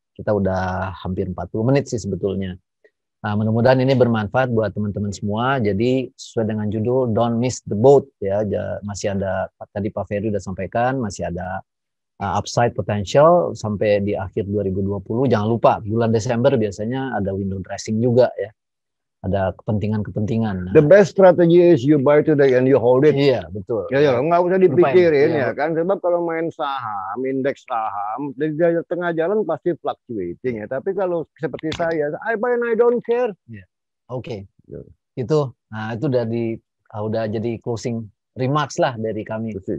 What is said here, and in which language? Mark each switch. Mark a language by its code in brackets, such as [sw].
[id] Kita udah hampir 40 menit sih sebetulnya. Mudah-mudahan ini bermanfaat buat teman-teman semua. Jadi sesuai dengan judul Don't Miss the Boat ya. Masih ada, tadi Pak Ferry udah sampaikan, masih ada upside potential sampai di akhir 2020. Jangan lupa bulan Desember biasanya ada window dressing juga ya. Ada kepentingan-kepentingan. [en] The best strategy is you buy today and you hold it. [id] Iya, betul. Ya, nggak usah dipikirin ya kan. Sebab kalau main saham, indeks saham, di tengah jalan pasti fluctuating ya. Tapi kalau seperti saya, [en] I buy and I don't care. Yeah. Oke. [id] Itu udah jadi closing remarks lah dari kami.